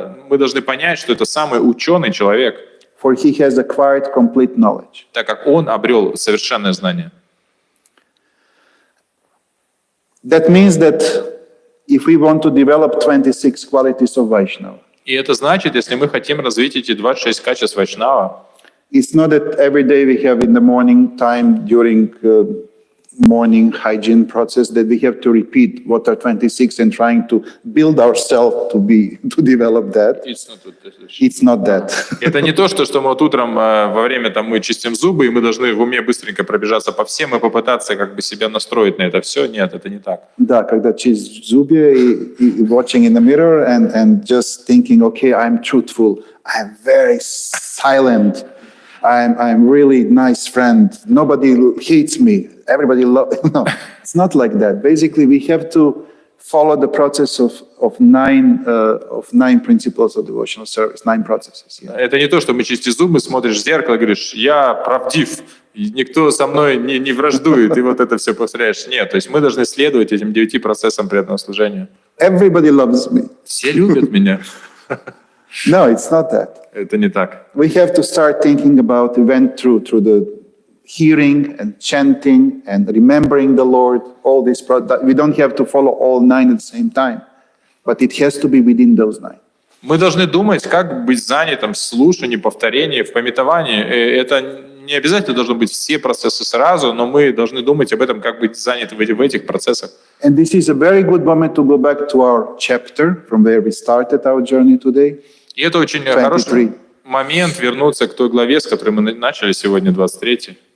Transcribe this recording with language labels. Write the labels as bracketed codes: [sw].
[ru] мы должны понять, что это самый ученый человек, [en] for he has acquired complete knowledge. [ru] так как он обрел совершенное знание. [en] That means that if we want to develop 26 qualities of Vaishnava, [ru] И это значит, если мы хотим развить эти 26 качеств Вайшнава, [en] it's not that every day we have in the morning time during morning hygiene process that we have to repeat what are 26 and trying to build ourselves to develop that. It's not that. [ru] это не то, что мы вот утром во время мы чистим зубы, и мы должны в уме быстренько пробежаться по всем и попытаться как бы себя настроить на это все. Нет, это не так. Да, когда чистишь зубы и [en] watching in the mirror and just thinking, okay, I'm truthful, I'm very silent, I'm really nice friend, nobody hates me, everybody loves. No, it's not like that. Basically, we have to follow the process of nine principles of devotional service, 9 processes. Yeah. [ru] Это не то, что мы чистишь зубы, смотришь в зеркало и говоришь, я правдив, и никто со мной не враждует, и вот это все повторяешь. Нет, то есть мы должны следовать этим 9 процессам преданного служения. [en] Everybody loves me. [ru] Все любят меня. [en] No, it's not that. [ru] Это не так. [en] We have to start thinking about we went through the hearing and chanting and remembering the Lord, all this. We don't have to follow all 9 at the same time, but it has to be within those 9. [ru] Мы должны думать, как быть занятым в слушании, повторении, в памятовании. Это не обязательно должны быть все процессы сразу, но мы должны думать об этом, как быть заняты в этих процессах. [en] And this is a very good moment to go back to our chapter from where we started our journey today. [ru] И это очень [en] 23. [ru] хороший момент вернуться к той главе, с которой мы начали сегодня, 23.